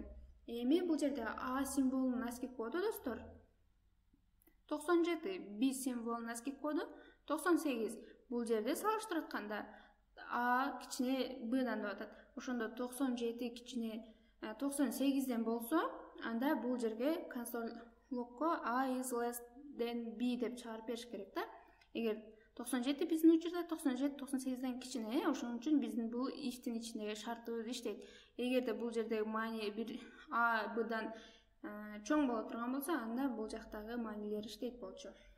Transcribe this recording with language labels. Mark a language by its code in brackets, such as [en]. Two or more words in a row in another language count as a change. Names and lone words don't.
[ky] Эми бул жерде A символунун ASCII коду достор 97, B символунун ASCII коду 98. Бул жерде салыштырып атканда A кичине B'дан деп атат. Ошондо 97 кичине 98ден болсо, анда бул жерге консоль логго [en] A is less than B [ky] деп чыгарып бериш керек да. Эгер 97 биздин учурда 97 98ден кичине, ошон үчүн биздин бул if'тин ичиндеги шартыбыз иштейт. Эгерде бул жердеги маани бир A B'дан чоң боло турган болсо, анда бул жактагы маанилер иштейт болчу.